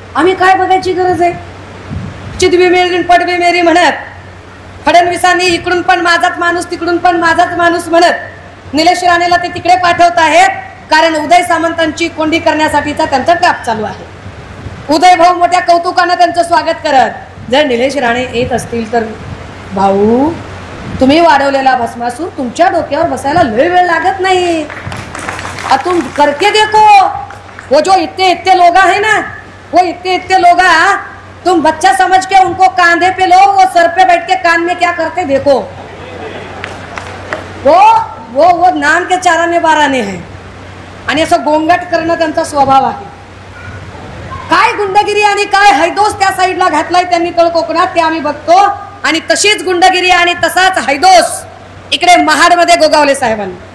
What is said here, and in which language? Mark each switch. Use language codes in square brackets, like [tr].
[mr] आम्ही काय बघायची गरज आहे? [hi] चिदवी मेरी पडवी मेरी [mr] म्हणत फडणवीसांनी इकडून पण माझाच माणूस तिकडून पण माझाच माणूस म्हणत निलेश राणेला ते तिकडे पाठवत आहेत, कारण उदय सामंतांची कोंडी करण्यासाठीचा त्यांचा ट्रॅप चालू आहे. उदय भाऊ मोठ्या कौतुकानं त्यांचं स्वागत करत, जर निलेश राणे येत असतील तर भाऊ तुम्ही वाढवलेला भस्मासूर तुमच्या डोक्यावर बसायला लय वेळ लागत नहीं. [hi] तुम करके देखो, वो जो इतने लोग हैं ना, वो इतने लोग तुम बच्चा समझ के उनको कांधे पे लो, वो सर पे बैठ के कान में क्या करते देखो. वो नाम के चाराने बाराने हैं [mr] आणि असं गोंगाट करणं त्यांचा स्वभाव आहे. काय गुंडगिरी आणि काय हैदोस त्या साईडला घातलाय त्यांनी तळ कोकणात ते आम्ही बघतो. आणि तशीच गुंडगिरी आणि तसाच हैदोस इकडे महाडमध्ये गोगावले साहेबांनी.